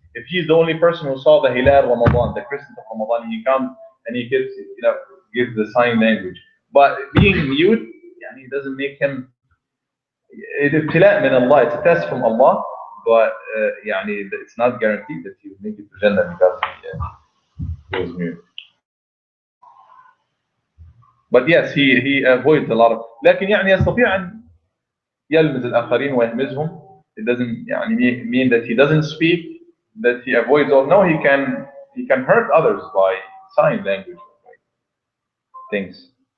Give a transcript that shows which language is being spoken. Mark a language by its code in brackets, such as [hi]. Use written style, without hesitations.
[en] If he's the only person who saw the Hilal Ramadan, the Christmas of Ramadan, he comes and he gives the sign language. But being mute, it doesn't make him. It's [ar] ابتلاء من [en] Allah. It's a test from Allah, but it's not guaranteed that he will make it to Jannah because he was mute. But yes, he avoids a lot of. [ar] لكن يستطيع أن يلمز الآخرين ويهمزهم. [en] It doesn't mean that he doesn't speak, that he avoids. Or no, he can hurt others by sign language, things.